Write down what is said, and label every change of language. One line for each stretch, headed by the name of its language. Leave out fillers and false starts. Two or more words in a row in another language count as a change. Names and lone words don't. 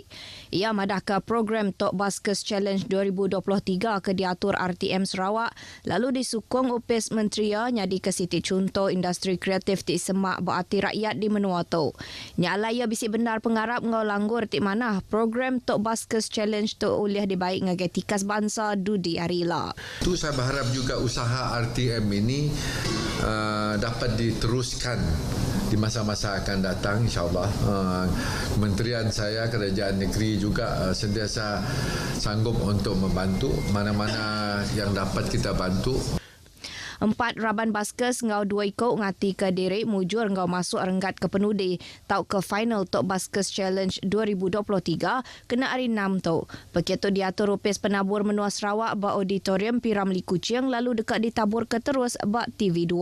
Iban: Ia madah ke program Tok Baskers Challenge 2023 ke diatur RTM Sarawak lalu disukung upis menteri nyadi ke siti contoh industri kreatif ti semak berarti rakyat di menua tu. Nyalai ia bisik benar pengarap ngau langgur ti manah program Tok Baskers Challenge tu oleh dibaik ngagai tikas bangsa Dudi Arila.
Malay: Tu saya berharap juga usaha RTM ini dapat diteruskan di masa-masa akan datang insyaAllah. Kementerian saya, kerajaan negeri juga sentiasa sanggup untuk membantu mana-mana yang dapat kita bantu.
Iban: 4 raban baskers ngau 2 ikut ngati ke diri mujur ngau masuk renggat ke penudi tau ke final Tok Baskers Challenge 2023 kena hari 6 tu. Pekit tu diatur upis penabur menua Sarawak bak auditorium Piramli Kuching lalu dekat ditabur ke terus bak TV2.